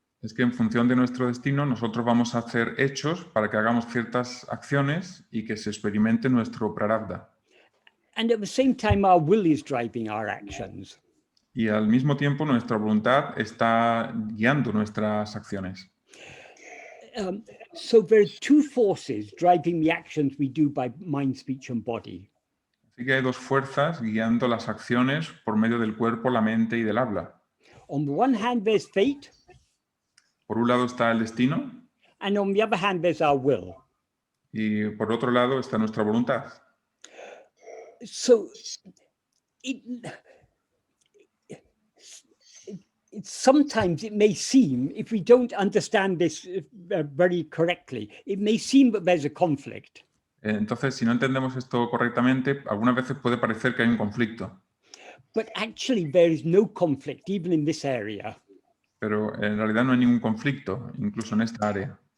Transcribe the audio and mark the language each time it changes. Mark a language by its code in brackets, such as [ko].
[es] Es que en función de nuestro destino, nosotros vamos a hacer hechos para que hagamos ciertas acciones y que se experimente nuestro prarabdha. [en] And at the same time, our will is driving our actions. [es] Y al mismo tiempo, nuestra voluntad está guiando nuestras acciones. [en] So there are two forces driving the actions we do by mind, speech, and body. [es] Así que hay dos fuerzas guiando las acciones por medio del cuerpo, la mente y del habla. [en] On the one hand, there's fate. [es] Por un lado está el destino. [en] And on the other hand, there's our will. [es] Y por otro lado está nuestra voluntad. [en] So sometimes it may seem, if we don't understand this very correctly, it may seem that there's a conflict. [es] Entonces, si no entendemos esto correctamente, algunas veces puede parecer que hay un conflicto, [en] But actually, there is no conflict, even in this area. [es] pero en realidad no hay ningún conflicto, incluso en esta área.